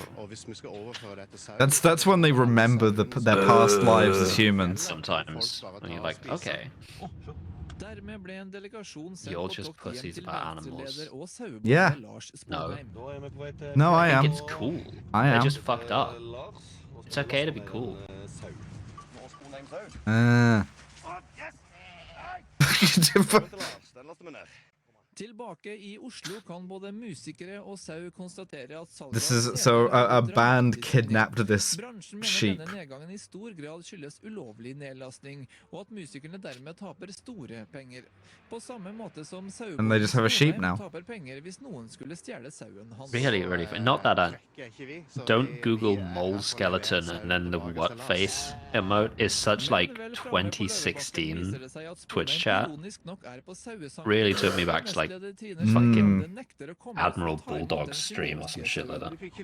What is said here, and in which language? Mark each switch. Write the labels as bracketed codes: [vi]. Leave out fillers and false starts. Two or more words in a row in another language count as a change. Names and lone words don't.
[en] That's when they remember their past lives as humans. Sometimes, and you're like, okay. You're just pussies about animals. Yeah. No. No, I am. think it's cool. I am. They're just fucked up. It's okay to be cool. [no] Tilbake I Oslo kan både musikere og sau konstatere at salget [en] This is so a band kidnapped this sheep. [no] denne nedgangen I stor grad skyldes ulovlig nedlasting, og at musikerne dermed taper store penger. På samme måte som [en] And they just have a sheep now. [no] taper penger hvis noen skulle stjele sauen hans. [en] Really, not that don't Google mole skeleton and then the what face emote is such 2016 Twitch chat. Really took me back to fucking Admiral Bulldog stream or some shit like that.